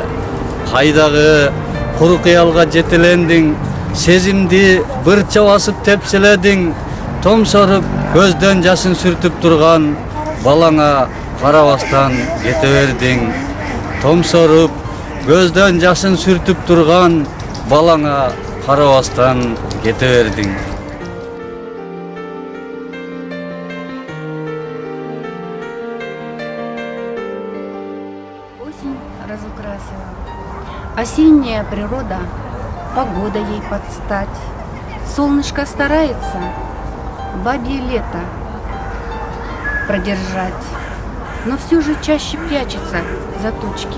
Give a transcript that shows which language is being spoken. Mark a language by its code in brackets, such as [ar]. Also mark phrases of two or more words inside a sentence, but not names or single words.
[ky] Кайдагы куру кыялга жетелендиң, сезимди бырча басып тепселедиң, томсоруп көздөн жашын сүртүп турган балаңа карабастан кете бердиң. Томсоруп көздөн жашын сүртүп турган балаңа карабастан кете бердиң. [ru] Осень разукрасила. Осенняя природа, погода ей подстать. Солнышко старается бабье лето продержать, но все же чаще прячется за тучки.